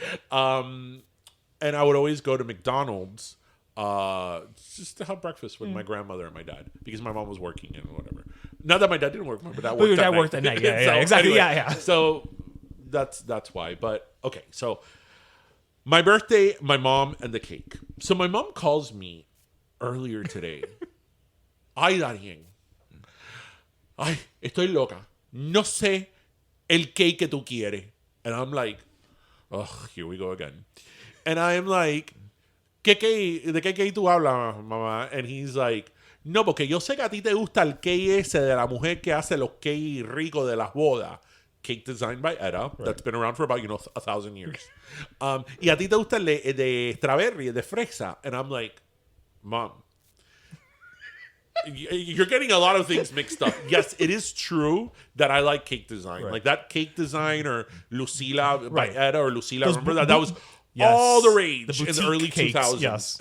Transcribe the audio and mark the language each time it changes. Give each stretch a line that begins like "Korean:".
English: And I would always go to McDonald's just to have breakfast with my grandmother and my dad because my mom was working and whatever. Not that my dad didn't work, but that worked. That worked at night. Yeah, So, exactly. anyway, Yeah. So that's why. But okay, so my birthday, my mom, and the cake. So my mom calls me earlier today
Spanish: ay, Darien, ay, estoy loca. No sé el cake que tú quieres.
English: And I'm like, oh, here we go again. And I'm like,
Spanish: ¿de qué cake tú hablas, mamá?
English: And he's like,
Spanish: no, porque yo sé que a ti te gusta el cake ese de la mujer que hace los cakes ricos de las bodas.
English: Cake designed by Etta. Right. That's been around for about, 1,000 years.
Spanish: Y a ti te gusta el de strawberry, de fresa.
English: And I'm like, Mom, you're getting a lot of things mixed up. Yes, it is true that I like cake design. Right. Like that cake design or Lucila by Etta or Lucila. Remember that? That was all the rage in the early cakes, 2000s. Yes.